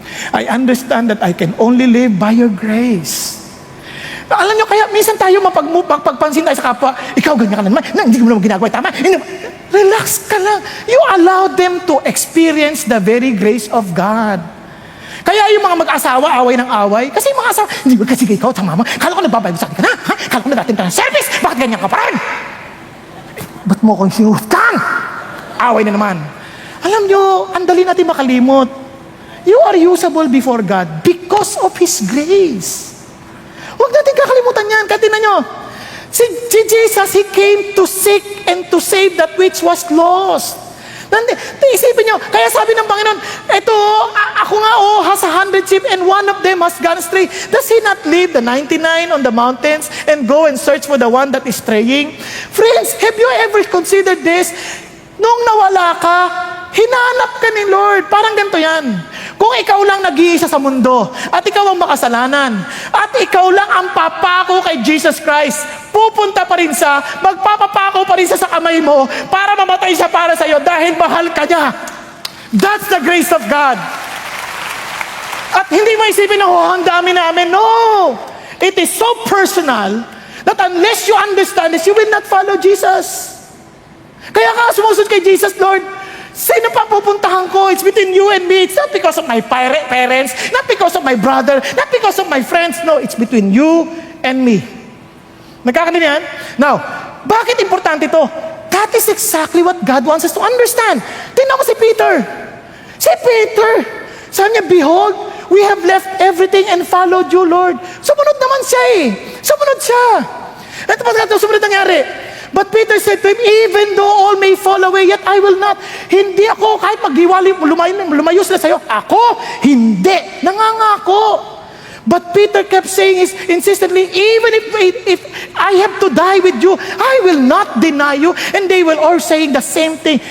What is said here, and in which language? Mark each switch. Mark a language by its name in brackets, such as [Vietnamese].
[English] I understand that I can only live by your grace. [Filipino] Alam nyo, kaya minsan tayo mapagpansin tayo sa kapwa, ikaw ganyan ka na naman, hindi mo naman ginagawa, tama. Relax ka lang. [English] You allow them to experience the very grace of God. [Filipino] Kaya yung mga mag-asawa, away ng away, kasi yung mga asawa, hindi ba kasi ikaw, tama mo, kala ko nagbabayad sa akin ka na, ha? Kala ko nadating ka ng service, bakit ganyan ka pa rin? Ba't mo akong sinutang? Away na naman. Alam nyo, ang dali natin makalimot. [English] You are usable before God because of His grace. [Filipino] Huwag natin kakalimutan yan. Kaya tingnan nyo, si Jesus, [English] He came to seek and to save that which was lost. [Filipino] Isipin nyo, kaya sabi ng Panginoon, eto, ako nga [English] has 100 sheep and one of them has gone astray. Does He not leave the 99 on the mountains and go and search for the one that is straying? Friends, have you ever considered this? [Filipino] Nung nawala ka, Hinanap ka ni Lord. Parang ganito yan. Kung ikaw lang nag-iisa sa mundo, at ikaw ang makasalanan, at ikaw lang ang papako kay Jesus Christ, pupunta pa rin sa, magpapapako pa rin sa kamay mo, para mamatay siya para sa iyo, dahil mahal ka niya. [English] That's the grace of God. [Filipino] At hindi mo isipin na, oh, ang dami namin. [English] No! It is so personal that unless you understand this, you will not follow Jesus. [Filipino] Kaya ka sumusunod kay Jesus, Lord, sino pa pupuntahan ko? [English] It's between you and me. It's not because of my parents, not because of my brother, not because of my friends. No, it's between you and me. [Filipino] Nagkakaintindihan? [English] Now, [Filipino] bakit importante ito? [English] That is exactly what God wants us to understand. [Filipino] Tingnan ko si Peter. Si Peter, sabi niya, [English] behold, we have left everything and followed you, Lord. [Filipino] Sumunod naman siya eh. Sumunod siya. Ito pa ito, sumunod nangyari. [English] But Peter said to him, even though all may fall away, yet I will not. [Filipino] Hindi ako, kahit maghiwalay, lumayo sila sa'yo, ako, hindi. Nangangako. [English] But Peter kept saying insistently, even if I have to die with you, I will not deny you. And they will all saying the same thing.